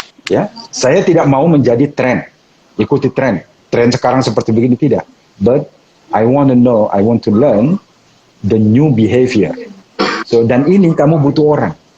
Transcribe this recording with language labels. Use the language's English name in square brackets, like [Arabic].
[Indonesian] Ya, saya tidak mau menjadi tren, ikuti tren. Tren sekarang seperti begini tidak. [English] But I want to know, I want to learn the new behavior. [Indonesian] So, dan ini kamu butuh orang.